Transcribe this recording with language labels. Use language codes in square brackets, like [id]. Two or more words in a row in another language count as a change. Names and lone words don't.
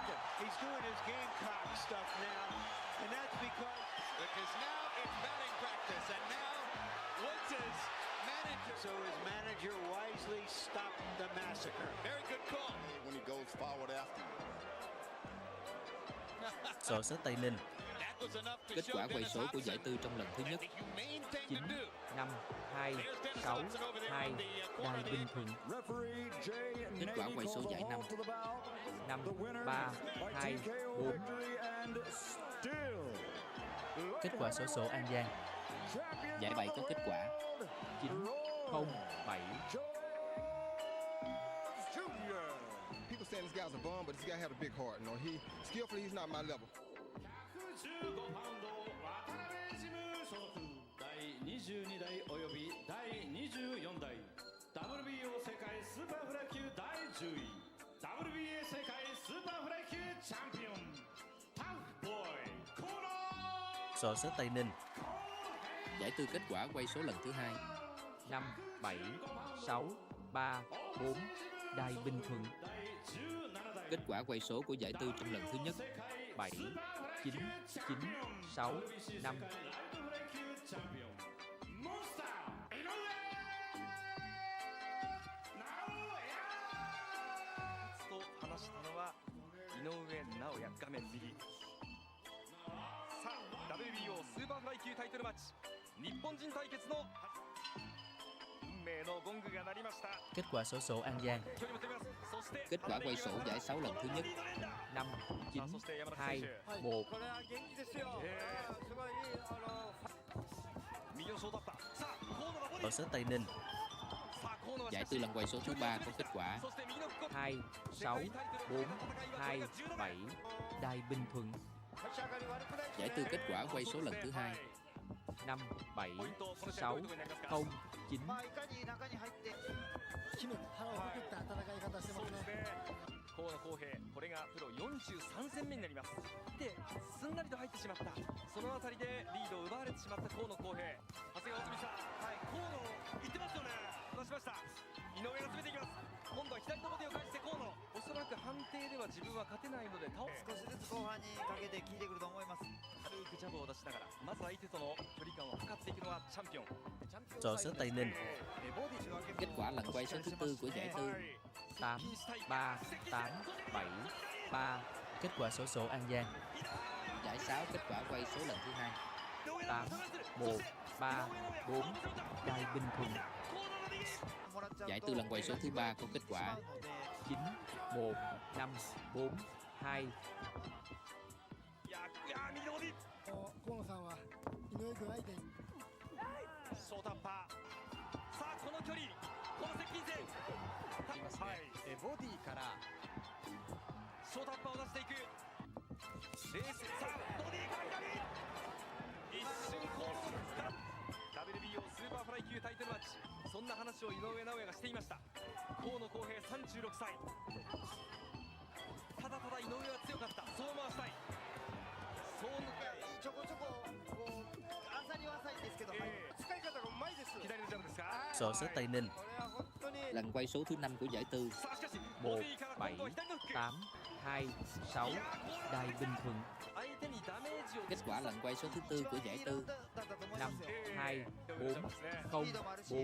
[en] He's doing his Gamecock stuff now, and that's because now it's batting practice, and now Woods is manager. So his manager wisely stopped the massacre. Very good call. When he goes forward after you. [vi] Xô xứ Tây Ninh. Kết quả quay số của giải tư trong lần thứ nhất 9, 5, 2, 6, 2, đài bình thuận. Kết quả quay số giải 5 5, 3, 2, 4. Kết quả xổ số An Giang. Giải 7 có kết quả 9, 0, 7. [en] People saying this guy's a bum, but this guy had a big heart. No, skillfully, he's not my level. [ja] 22 代および第24代 WBO 世界スーパーフライ級第10位 WBA 世界スーパーフライ級チャンピオンタフボーイコーナー [vi] Sổ số Tây Ninh. Giải tư kết quả quay số lần thứ 2 5, 7, 6, 3, 4, đài Bình Thuận. Kết quả quay số của giải tư trong lần thứ nhất 7, 9, 9, 6, 5. [ja] 話したのは井上尚弥、画面右。さあ WBO スーパーフライ級タイトルマッチ日本人対決の運命のゴングが鳴りました。 [vi] Kết quả xổ số An Giang. Kết quả quay số giải 6 lần thứ nhất 5, 9, 2, 1. Sổ số Tây Ninh. Giải tư lần quay số thứ 3 có kết quả 2, 6, 4, 2, 7, đài Bình Thuận. Giải tư kết quả quay số lần thứ 2 5, 7, 6, 0, 9. [ja] 河野浩平、これがプロ43戦目になります。ですんなりと入ってしまった。そのあたりでリードを奪われてしまった河野浩平。長谷川渥美さん、はい、河野行ってますよね。出しました。井上が詰めていきます。今度は左のボディを返して河野。おそらく判定では自分は勝てないので倒す。少しずつ後半にかけて効いてくると思います。軽くジャブを出しながら、まず相手との距離感を測っていくのはチャンピオン。 [vi] Sổ số Tây Ninh. Kết quả lần quay số thứ 4 của giải tư 8, 3, 8, 7, 3. Kết quả xổ số An Giang. Giải 6 kết quả quay số lần thứ 2 8, 1, 3, 4, đài Bình Thuận. Giải tư lần quay số thứ 3 có kết quả 9, 1, 5, 4, 2. [ja] 河野さんは井上君相手にショートアッパー。さあこの距離、この接近戦。はい、ボディからショートアッパーを出していく。冷静。さあボディから左。一瞬河野が WBO スーパーフライ級タイトルマッチ。そんな話を井上尚弥がしていました。河野浩平36歳。ただただ井上は強かった。そう回したい。そうちょこちょここう浅利は浅いんですけど、使い方がうまいです。左のジャブですか。 [vi] Sổ số Tây Ninh. Lần quay số thứ 5 của giải tư 1, 7, 8, 2, 6, đài Bình Thuận. Kết quả lần quay số thứ 4 của giải tư 5, 2, 4, 0, 4.